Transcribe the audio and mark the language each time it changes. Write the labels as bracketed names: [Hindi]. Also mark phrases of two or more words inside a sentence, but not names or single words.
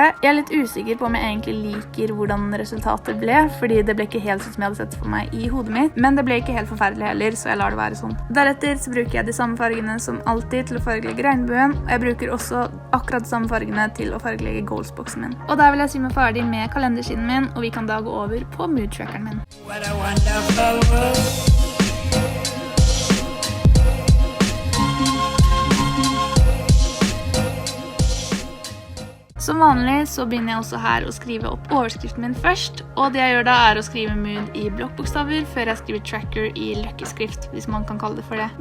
[Norwegian] Jeg er litt usikker på om jeg egentlig liker hvordan resultatet ble, fordi det ble ikke helt sånn som jeg hadde sett for meg i hodet mitt, men det ble ikke helt forferdelig heller, så jeg lar det være sånn. Deretter så bruker jeg de samme fargene som alltid til å fargelegge regnbue, regnbuen, og jeg bruker også akkurat de samme fargene til å fargelegge goalsboksen min. Og der vil jeg si meg ferdig med kalendersiden min, og vi kan da gå over på mood-trackeren min. [English] What a wonderful world. [Norwegian] Som vanlig så begynner jeg også her å skrive opp overskriften min først, og det jeg gjør da er å skrive mood i blokkbokstaver før jeg skriver tracker i løkkeskrift, hvis man kan kalle det for det.